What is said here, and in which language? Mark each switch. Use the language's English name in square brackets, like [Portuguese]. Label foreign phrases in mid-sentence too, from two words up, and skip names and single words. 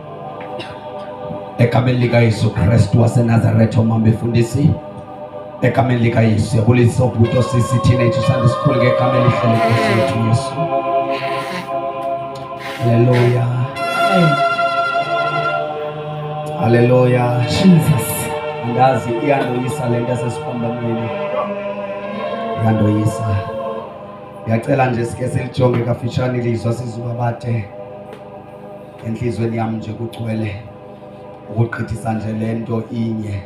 [Xhosa] egameni lika Yesu Kristu waseNazaretha. Omama befundisi egameni lika Yesu, siyabulisa ubhuti sisi [English] teenage Sunday school [Xhosa] ngegameni lihle lenkosi yethu Yesu. Haleluya, haleluya. Jesus, andazi iyandoyisa lento esesiphambanweni, iyandoyisa. [Zulu] Ngiyacela nje sike selijonge kafishane ilizwi sizubabade enhlizweni yami nje kugcwele ukuqhithisa nje lento inye.